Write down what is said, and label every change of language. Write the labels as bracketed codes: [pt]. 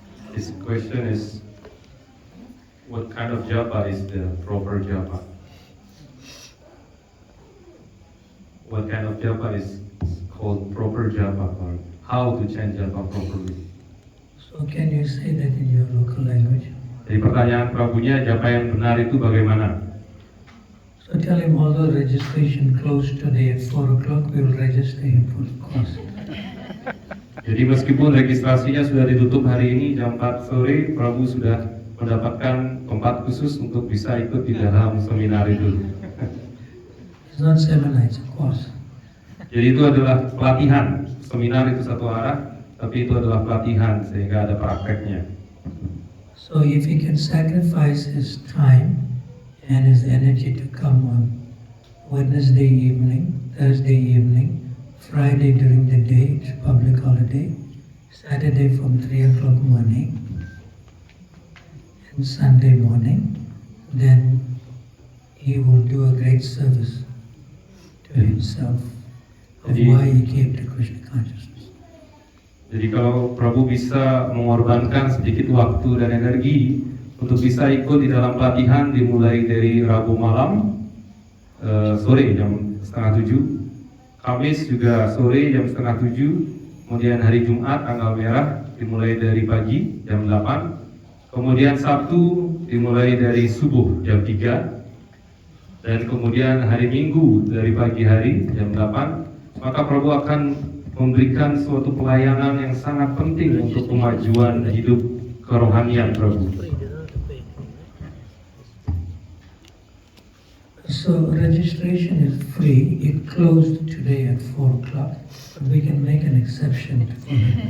[en] This question is, what kind of japa is the proper japa? What kind of japa is called proper japa, or how to chant japa properly? So can you say that in your local language? [id] Jadi pertanyaan Prabunya, japa yang benar itu bagaimana? [en] So tell him although registration closed today at 4 o'clock, we will register him for the course. [id] Jadi meskipun registrasinya sudah ditutup hari ini jam 4 sore, Prabu sudah mendapatkan tempat khusus untuk bisa ikut di dalam seminar itu. [en] It's not seminar, it's a course. [id] Jadi itu adalah pelatihan. Seminar itu satu arah, tapi itu adalah pelatihan sehingga ada prakteknya. [en] So if he can sacrifice his time and his energy to come on Wednesday evening, Thursday evening, Friday during the day, it's a public holiday, Saturday from 3 o'clock morning, and Sunday morning, then he will do a great service to himself of why he came to Krishna consciousness. [id] Jadi kalau Prabu bisa mengorbankan sedikit waktu dan energi untuk bisa ikut di dalam pelatihan dimulai dari Rabu malam, sore jam 6:30, Kamis juga sore jam 6:30, kemudian hari Jumat tanggal merah dimulai dari pagi jam 8, kemudian Sabtu dimulai dari subuh jam 3, dan kemudian hari Minggu dari pagi hari jam 8, maka Prabu akan memberikan suatu pelayanan yang sangat penting untuk kemajuan hidup kerohanian Prabu. [en] So registration is free. It closed today at 4 o'clock, but we can make an exception for him.